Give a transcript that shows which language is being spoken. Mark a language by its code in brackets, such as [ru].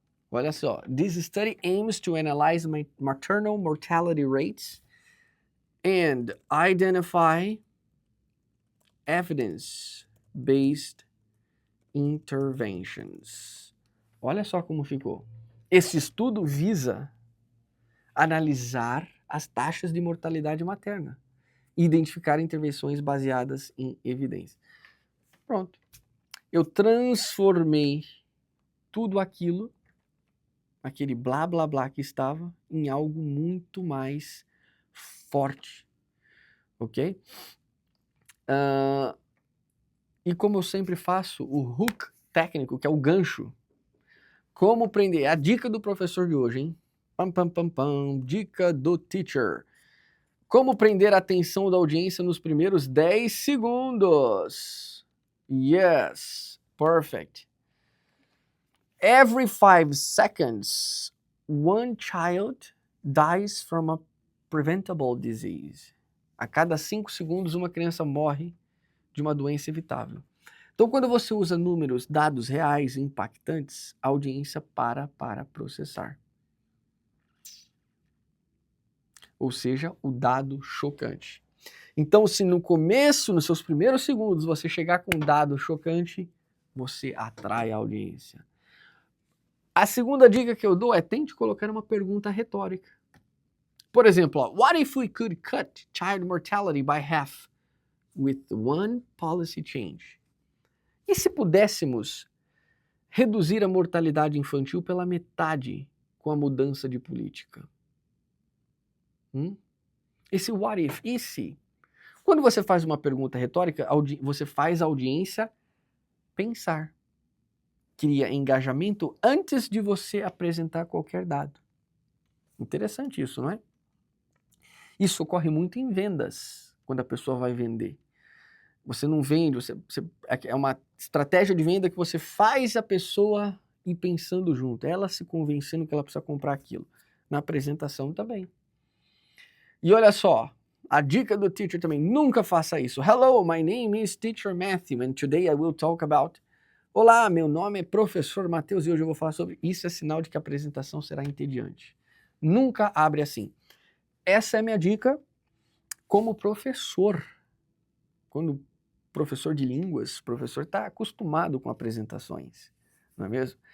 [pt] Olha só, [en] this study aims to analyze maternal mortality rates and identify evidence-based interventions. [pt] Olha só como ficou. Esse estudo visa analisar as taxas de mortalidade materna e identificar intervenções baseadas em evidência. Pronto. Eu transformei tudo aquilo, aquele blá blá blá que estava, em algo muito mais forte. Ok? E como eu sempre faço, o hook técnico, que é o gancho. Como prender? A dica do professor de hoje, hein? Pam, pam, pam, pam. Dica do teacher. Como prender a atenção da audiência nos primeiros 10 segundos. [en] Yes, perfect. Every 5 seconds, one child dies from a preventable disease. [pt] A cada 5 segundos, uma criança morre de uma doença evitável. Então, quando você usa números, dados reais, impactantes, a audiência para processar. Ou seja, o dado chocante. Então, se no começo, nos seus primeiros segundos, você chegar com um dado chocante, você atrai a audiência. A segunda dica que eu dou é tente colocar uma pergunta retórica. Por exemplo, [en] what if we could cut child mortality by half with one policy change? [pt] E se pudéssemos reduzir a mortalidade infantil pela metade com a mudança de política? Esse [en] what if, [pt] e se? Quando você faz uma pergunta retórica, você faz a audiência pensar. Cria engajamento antes de você apresentar qualquer dado. Interessante isso, não é? Isso ocorre muito em vendas, quando a pessoa vai vender. Você não vende, é uma estratégia de venda que você faz a pessoa ir pensando junto, ela se convencendo que ela precisa comprar aquilo. Na apresentação também. E olha só, a dica do teacher também, nunca faça isso. [en] Hello, my name is Teacher Matthew and today I will talk about... [pt] Olá, meu nome é Professor Matheus e hoje eu vou falar sobre... Isso é sinal de que a apresentação será entediante. Nunca abre assim. Essa é a minha dica como professor. Quando professor de línguas, o professor está acostumado com apresentações, não é mesmo?